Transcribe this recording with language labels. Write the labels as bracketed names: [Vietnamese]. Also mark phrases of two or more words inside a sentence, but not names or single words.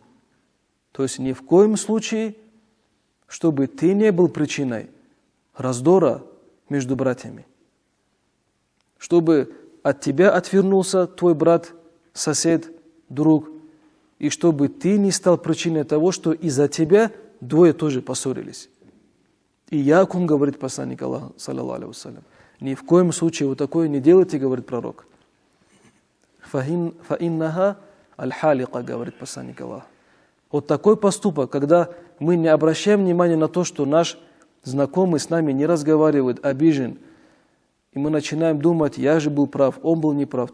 [Russian] То есть ни в коем случае, чтобы ты не был причиной раздора между братьями. Чтобы от тебя отвернулся твой брат, сосед, друг, и чтобы ты не стал причиной того, что из-за тебя двое тоже поссорились. И якум, говорит посланник Аллаха, [Arabic] صلى الله عليه وسلم, [Russian] ни в коем случае вот такое не делайте, говорит пророк. [Arabic] فإنها الحالقة, [Russian] говорит посланник Аллаха. Вот такой поступок, когда мы не обращаем внимания на то, что наш знакомый с нами не разговаривает, обижен, и мы начинаем думать, я же был прав, он был неправ.